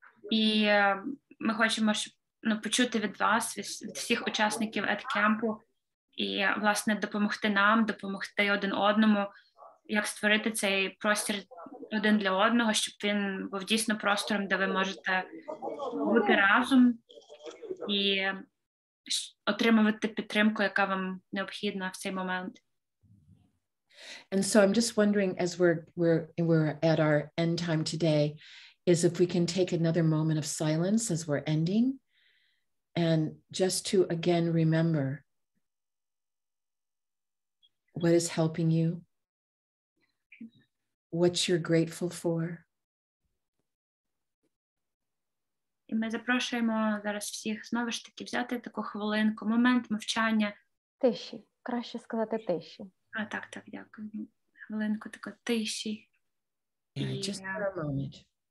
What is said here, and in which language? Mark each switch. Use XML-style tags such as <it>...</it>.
<uk>І ми хочемо, щоб почути від вас, від всіх учасників EdCamp, і, власне, допомогти нам, допомогти один одному, як створити цей простір один для одного, щоб він був дійсно простором, де ви можете бути разом і отримувати підтримку, яка вам необхідна в цей момент.</uk> <en>And so I'm just wondering, as we're at our end time today, is if we can take another moment of silence as we're ending, and just to again remember what is helping you, what you're grateful for.</en> <uk>І ми запрошуємо зараз всіх знову ж таки взяти таку хвилинку, момент мовчання. Тиші. Краще сказати тиші. Так, дякую. Хвилинку такої тиші.</uk> <en>Just for a moment.</en>